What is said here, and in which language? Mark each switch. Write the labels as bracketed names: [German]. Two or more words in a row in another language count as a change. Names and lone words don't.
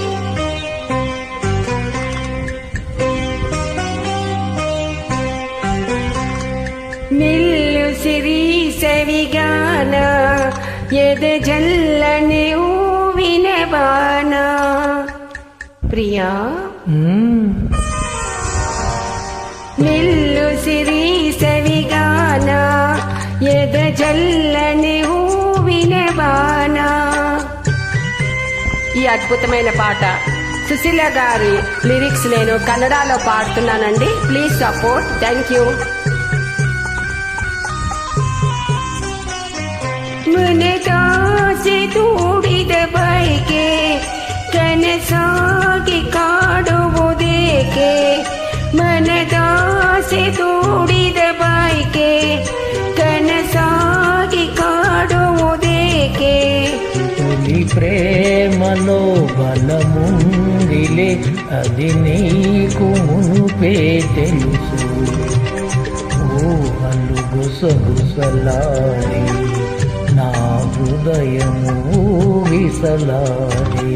[Kannada] ನಿಲ್ಲು ಸಿರಿ ಸವಿಗಾನ ಎದ ಜಲ್ಲನಿ ಊವಿನ ಬಾಣ ಪ್ರಿಯಾ ನಿಲ್ಲು ಸಿರಿ ಸವಿಗಾನ ಎದ ಜಲ್ಲನಿ ಊವಿನ ಬಾಣ. [Telugu] ఈ అద్భుతమైన పాట సుశీల గారి లిరిక్స్ నేను కన్నడలో పాడుతున్నానండి. [English] Please support. Thank you. [Kannada] ಮನದಾಸೆ ತೂಡಿದ ಬಯಕೆ ಕನಸಾಗಿ ಕಾಡುವುದೇಕೆ, ಮನದಾಸೆ ತೂಡಿದ ಬಯಕೆ ಕನಸಾಗಿ ಕಾಡುವುದೇಕೆ. [Telugu] తొలి ప్రేమలో బలముందిలే అది నీకు మునుపే తెలుసు. ఊహలు గుసగుసలాడి నా హృదయము విసలాడి.